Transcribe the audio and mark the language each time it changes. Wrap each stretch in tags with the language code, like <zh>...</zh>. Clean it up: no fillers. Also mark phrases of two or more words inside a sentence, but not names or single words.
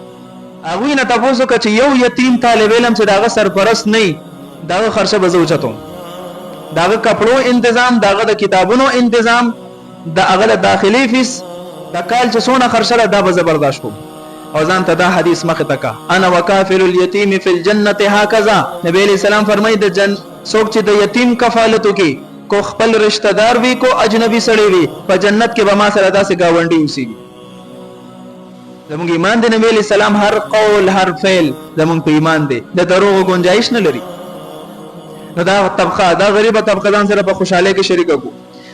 <ps>هغه نه تاسو که چې یو یتیم طالب علم چې داغه سرپرست نه، داغه خرچه بزو چتو، داغه کپړو تنظیم، داغه د کتابونو تنظیم، داغه داخلي فیس د کال چې څونه خرچه دا به برداشت کوم. او ځان ته دا حدیث مخه تکا،</ps> <ar>انا وکافل الیتیم فی الجنه هکذا.</ar> <ps>نبی علیہ السلام فرمای د جن څوک چې د یتیم کفالت کوي، کو خپل رشتہ دار وی، کو اجنبی سړی وی، په جنت کې به ما سره داسې گاونډي اوسېږي. زموږ ایمان دی، نبی علیہ السلام هر قول هر فعل زموږ په ایمان دی، د دروغ گنجائش نه لري. نو دا طبقه، دا غریبه طبقه ځان سره په خوشاله کې شریک کو.</ps>